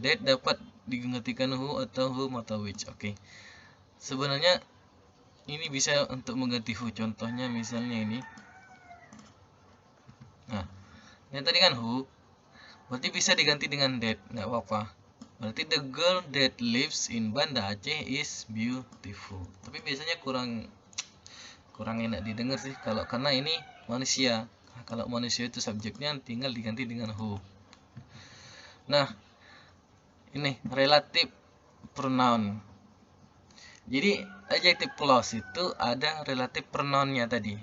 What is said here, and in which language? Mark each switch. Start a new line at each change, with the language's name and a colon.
Indonesian: That dapat digantikan who atau whom atau which. Oke. Sebenarnya ini bisa untuk mengganti who. Contohnya misalnya ini. Nah, yang tadi kan who. Berarti bisa diganti dengan that, nggak apa-apa. Berarti
English: the girl that lives in Banda Aceh is beautiful.
Indonesian: Tapi biasanya kurang enak didengar sih kalau karena ini manusia. Kalau manusia itu subjeknya tinggal diganti dengan who. Nah, ini relative pronoun. Jadi adjective clause itu ada relative pronounnya tadi.